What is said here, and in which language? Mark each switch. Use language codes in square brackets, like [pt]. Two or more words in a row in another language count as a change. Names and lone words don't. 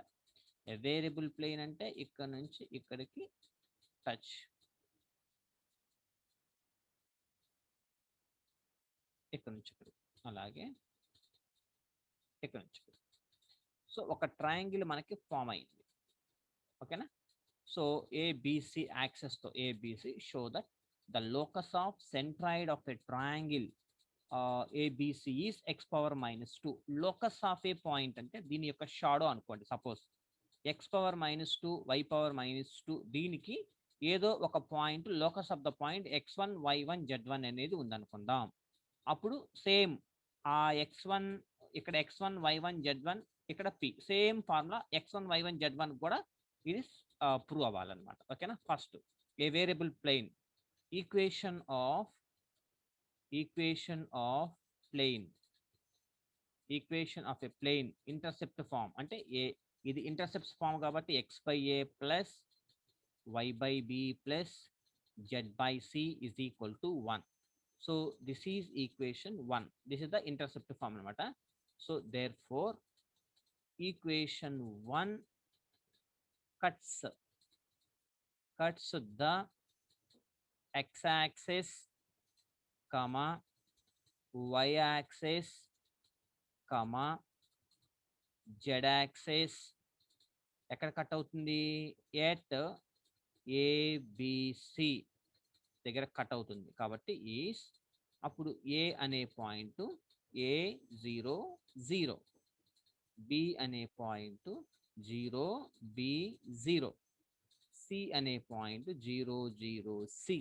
[en] variable plane [te] అంటే ఇక్కడ నుంచి ఇక్కడికి టచ్, ఇక్కడ నుంచి ఇక్కడికి, అలాగే ఇక్కడ నుంచి ఇక్కడికి. సో ఒక ట్రయాంగిల్ మనకి ఫామ్ అయింది. ఓకేనా? [en] so ABC axesతో ABC show that the locus of centroid of a triangle ABC is x power minus 2. Locus of a point [te] అంటే దీని యొక్క షాడో అనుకోండి. సపోజ్ [en] x power minus 2, y power minus 2, [te] దీనికి ఏదో ఒక [en] point locus of the point [te] x1, y1, z1 అనేది ఉందనుకుందాం. అప్పుడు సేమ్ ఆ x1 ఇక్కడ x1, y1, z1 ఇక్కడ p [en] same formula [te] x1, y1, z1 కూడా ఇది ప్రూవ్ అవ్వాలన్నమాట. ఓకేనా? [en] first a variable plane equation of plane, equation of a plane intercept form [te] అంటే ఇది [en] intercepts form కాబట్టి x by a plus y by b plus z by c is equal to 1. So this is equation 1. This is the intercept form అనమాట. So therefore equation 1 cuts the x-axis, y-axis, z-axis [te] ఎక్కడ కట్ అవుతుంది? ఎట్ ఏబిసి దగ్గర కట్ అవుతుంది. కాబట్టి ఈస్ అప్పుడు ఏ అనే పాయింట్ A00, బి అనే పాయింట్ 0B0, సి అనే పాయింట్ 00C.